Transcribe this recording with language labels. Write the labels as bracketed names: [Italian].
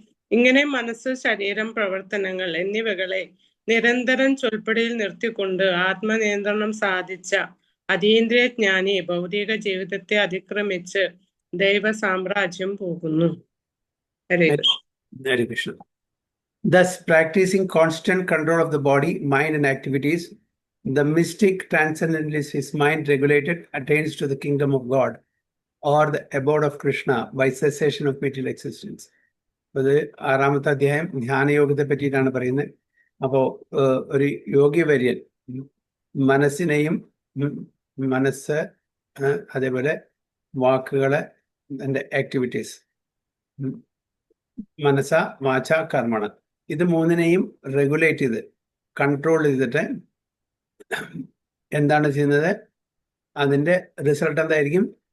[Malayalam] ഇങ്ങനെ മനസ്സ്, ശരീരം, പ്രവർത്തനങ്ങൾ എന്നിവകളെ നിരന്തരം ചൊൽപ്പടിയിൽ നിർത്തിക്കൊണ്ട് ആത്മനിയന്ത്രണം സാധിച്ച അതീന്ദ്രിയ ജ്ഞാനി ഭൗതിക ജീവിതത്തെ അതിക്രമിച്ച് ദൈവ സാമ്രാജ്യം പോകുന്നു. ഹരേ Krishna. Hare Krishna. [English] Thus, practicing constant control of the body, mind, and activities, the mystic transcendentalist, his mind regulated, attains to the kingdom of God or the abode of Krishna by cessation of material existence. [Malayalam] അത് 6-ാമത്തെ അധ്യായം ധ്യാനയോഗത്തെ പറ്റിയിട്ടാണ് പറയുന്നത്. അപ്പോൾ ഒരു യോഗിവര്യൻ മനസ്സിനെയും മനസ്സ് അതേപോലെ വാക്കുകളെ എൻ്റെ ആക്ടിവിറ്റീസ് [Sanskrit] മനസ്സ വാച കർമ്മണ [Malayalam] ഇത് മൂന്നിനെയും റെഗുലേറ്റ് ചെയ്ത് കൺട്രോൾ ചെയ്തിട്ട് എന്താണ് ചെയ്യുന്നത്, അതിൻ്റെ റിസൾട്ട് എന്തായിരിക്കും?